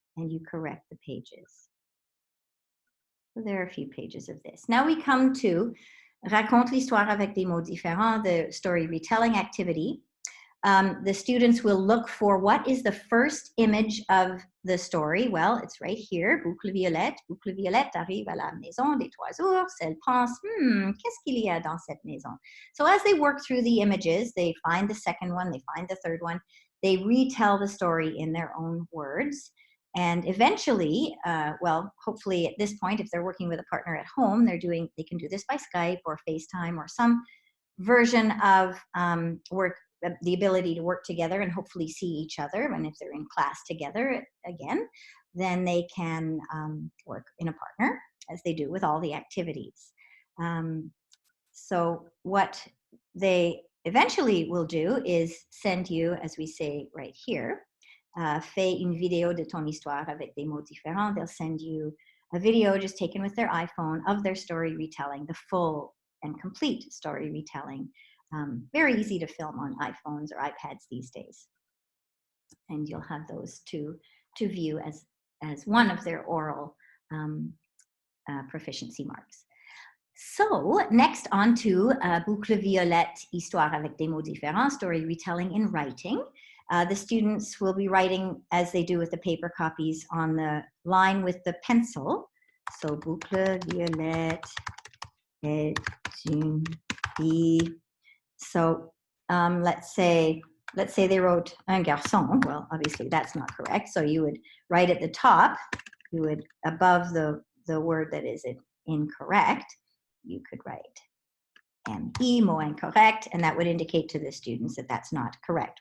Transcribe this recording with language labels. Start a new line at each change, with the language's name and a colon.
English: and you correct the pages. So there are a few pages of this. Now we come to
French: Raconte l'histoire avec des mots différents,
English: the story retelling activity. The students will look for what is the first image of the story. Well, it's right here. Boucle Violette.
French: Boucle Violette arrive à la maison des trois ours. Elle pense, qu'est-ce qu'il y a dans cette maison?
English: So as they work through the images, they find the second one, they find the third one. They retell the story in their own words. And eventually, well, hopefully at this point, if they're working with a partner at home, they can do this by Skype or FaceTime or some version of the ability to work together and hopefully see each other. And if they're in class together again, then they can work in a partner, as they do with all the activities. So what they eventually will do is send you, as we say right here,
French: fais une vidéo de ton histoire avec des mots différents.
English: They'll send you a video just taken with their iPhone of their story retelling, the full and complete story retelling. Very easy to film on iPhones or iPads these days. And you'll have those to view as one of their oral proficiency marks. So next on to Boucle Violette,
French: Histoire avec des mots différents,
English: story retelling in writing. The students will be writing, as they do with the paper copies, on the line with the pencil.
French: So Boucle Violette est une fille.
English: So let's say they wrote
French: un garçon.
English: Well, obviously that's not correct. So you would write at the top, you would above the word that is incorrect, you could write ME,
French: mot incorrect,
English: and that would indicate to the students that that's not correct.